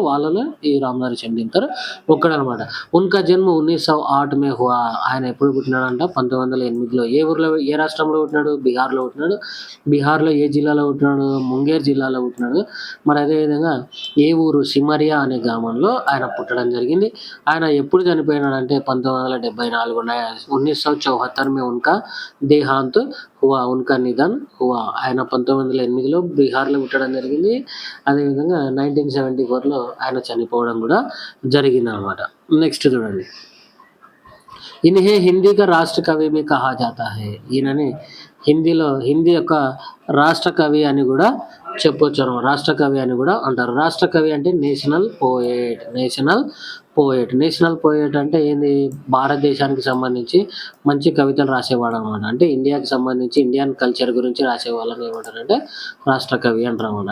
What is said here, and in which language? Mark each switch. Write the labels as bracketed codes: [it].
[te] వాళ్ళలో ఈ రామధారి సింగ్ దినకర్ ఒక్కడనమాట. [hi] ఉన్కా జన్మ 1908 మే హువా. [te] ఆయన ఎప్పుడు పుట్టినాడంట? 1908లో. ఏ రాష్ట్రంలో పుట్టినాడు? బిహార్‌లో పుట్టినాడు. బిహార్‌లో ఏ జిల్లాలో పుట్టినాడు? ముంగేర్ జిల్లాలో పుట్టినాడు. మరి అదేవిధంగా ఏ ఊరు? సిమరియా అనే గ్రామంలో ఆయన పుట్టడం జరిగింది. ఆయన ఎప్పుడు చనిపోయినాడంటే 1974 [hi] 1974 में उनका देहांत हुआ, उनका निधन हुआ. [te] ఆయన 1908లో బీహార్‌లో పుట్టడం జరిగింది. అదేవిధంగా 1974లో ఆయన చనిపోవడం కూడా జరిగిందనమాట. నెక్స్ట్ చూడండి. [hi] इन्हें हिंदी का राष्ट्र कवि भी कहा जाता है. [te] ఈయనని హిందీ యొక్క రాష్ట్ర కవి అని కూడా చెప్పొచ్చు అనమాట. రాష్ట్ర కవి అని కూడా అంటారు. రాష్ట్ర కవి అంటే నేషనల్ పోయెట్. నేషనల్ పోయెట్ అంటే ఏంది? భారతదేశానికి సంబంధించి మంచి కవితలు రాసేవాడు అనమాట. అంటే ఇండియాకి సంబంధించి ఇండియన్ కల్చర్ గురించి రాసే వాళ్ళని ఏమంటారంటే రాష్ట్ర కవి అంటారు అనమాట.